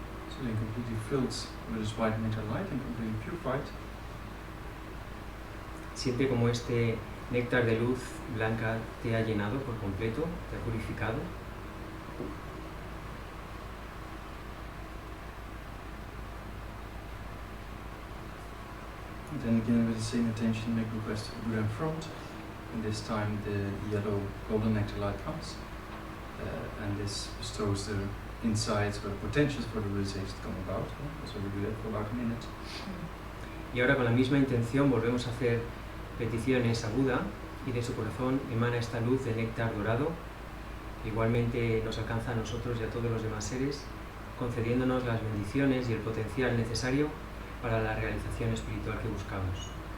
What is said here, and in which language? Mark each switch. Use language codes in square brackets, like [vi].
[en] So they're completely filled with this white metal light and completely purified. [es] Siente como este néctar de luz blanca te ha llenado por completo, te ha purificado. [en] And then again with the same attention, make request to Buddha in front. And this time the yellow golden nectar light comes. And this bestows the insights or the potentials for the realization to come about. So we do that for about a minute. [es] Y ahora con la misma intención volvemos a hacer peticiones a Buda y de su corazón emana esta luz de néctar dorado. Igualmente nos alcanza a nosotros y a todos los demás seres, concediéndonos las bendiciones y el potencial necesario para la realización espiritual que buscamos.